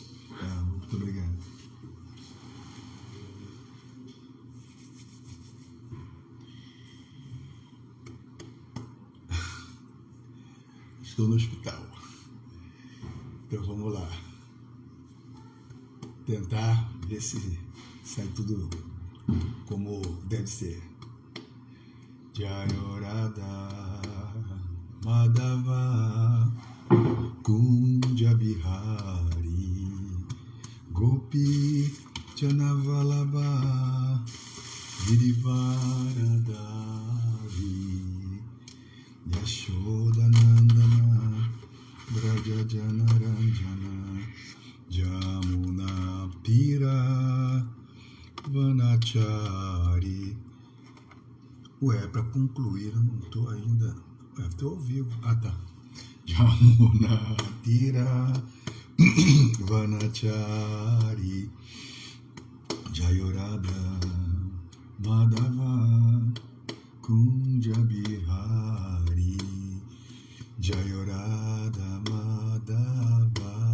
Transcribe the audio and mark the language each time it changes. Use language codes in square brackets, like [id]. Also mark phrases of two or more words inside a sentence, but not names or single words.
[pt] Muito obrigado. Estou no hospital. Então vamos lá. Tentar ver se sai tudo como deve ser. [sa] जय राधा माधव कुञ्ज बिहारी गोपी जनवल्लभ गिरिवरधारी यशोदानन्दन व्रज जनरञ्जन यमुना तीर वनचारी. [pt] Ué, para concluir, eu não estou ainda. Estou ao vivo. Tá. [sa] यमुना तीर वनचारी जय राधा माधव कुञ्ज बिहारी जय राधा माधव Kunja Bihari Jayorada Madhava